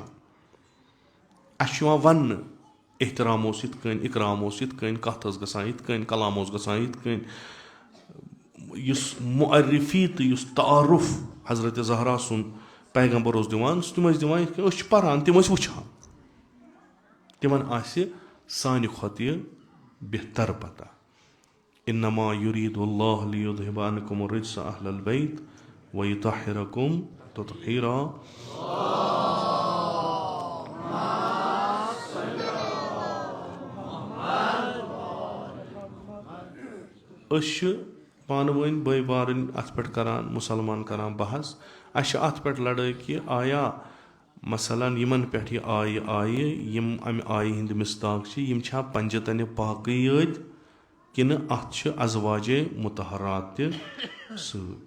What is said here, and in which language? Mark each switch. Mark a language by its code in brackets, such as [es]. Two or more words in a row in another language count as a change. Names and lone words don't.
[ks] اَسہِ چھُ یِوان وننہٕ احترام اوس یِتھ کٔنۍ اِکرام اوس یِتھ کٔنۍ کتھ ٲس گژھان یِتھ کٔنۍ کلام اوس گژھان یِتھ کٔنۍ. یُس معرفی تہٕ یُس تعارُف حضرت زہرا سُنٛد پیغمبر اوس دِوان تِم ٲسۍ دِوان یِتھ کٔنۍ أسۍ چھِ پران تِم ٲسۍ وٕچھان. تِمن آسہِ سانہِ کھۄتہٕ یہِ بہتر پتہ. [ar] اِنما یُریٖدُ اللّٰہُ لیُذْہِبَ عَنکُمُ الرِّجْسَ أَہْلَ الْبَیْتِ وَیُطَہِّرَکُم تَطْہِیرًا. [ks] أسۍ چھِ پانہٕ ؤنۍ بٲے بارٕنۍ اتھ پٮ۪ٹھ کران مُسلمان کران بحث. اَسہِ چھِ اتھ پٮ۪ٹھ لڑٲے کہِ آیا مثلاً یِمن پٮ۪ٹھ یہِ آیہِ یِم امہِ آیہِ ہِنٛدۍ مِصداق چھِ یِم چھا پنجتنہِ پاکٕے یٲتۍ کِنہٕ اتھ چھِ ازواجے مُطہرات تہِ سۭتۍ.